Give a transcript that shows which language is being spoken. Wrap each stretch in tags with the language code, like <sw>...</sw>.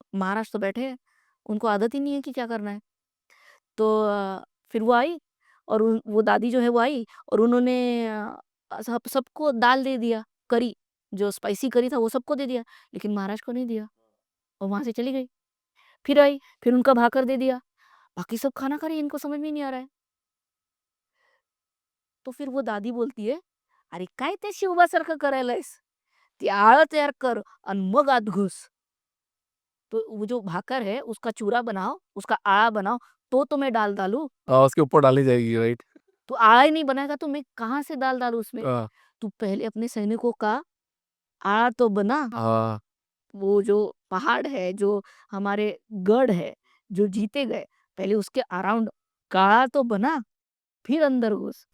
<hi>महाराज तो बैठे हैं, उनको आदत ही नहीं है कि क्या करना है। तो फिर वो आई, और वो दादी जो है वो आई, और उन्होंने सबको दाल दे दिया, करी, जो स्पाइसी करी था वो सबको दे दिया, लेकिन महाराज को नहीं दिया, और वहाँ से चली गई। फिर आई, फिर उनका भाकर दे दिया, बाकी सब खाना खा रहे हैं, इनको समझ में नहीं आ रहा है। तो फिर वो दादी बोलती है,</hi> <mr>"अरे काय ते शिवबासारखं करायलायस? ती आळं तयार कर आणि मग आत घुस."</mr> <hi>तो वो जो भाकर है उसका चूरा बनाओ, उसका आळा बनाओ, तो मैं दाल डालूँ? हाँ, उसके ऊपर डाली जाएगी, राइट। तू आड़ा ही नहीं बनाएगा तो मैं कहाँ से दाल डालूँ उसमें? हाँ, तू पहले अपने सैनिकों का आड़ा तो बना। हाँ, वो जो पहाड़ है, जो हमारे गढ़ है, जो जीते गए, पहले उसके अराउंड काड़ा तो बना, फिर अंदर घुस।</hi>